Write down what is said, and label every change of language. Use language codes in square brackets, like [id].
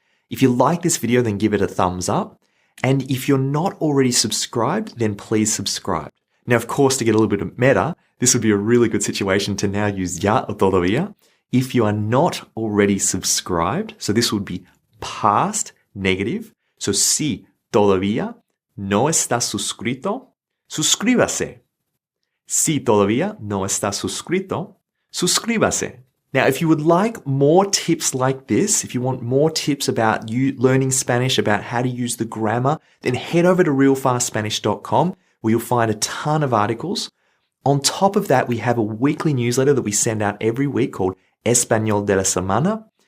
[en] If you like this video, then give it a thumbs up. And if you're not already subscribed, then please subscribe. Now, of course, to get a little bit of meta, this would be a really good situation to now use ya or todavía. If you are not already subscribed, so this would be past negative. [es] So si todavía no está suscrito, suscríbase. Si todavía no está suscrito, suscríbase. [en] Now, if you would like more tips like this, if you want more tips about you learning Spanish, about how to use the grammar, then head over to realfastspanish.com where you'll find a ton of articles. On top of that, we have a weekly newsletter that we send out every week called Español de la Semana.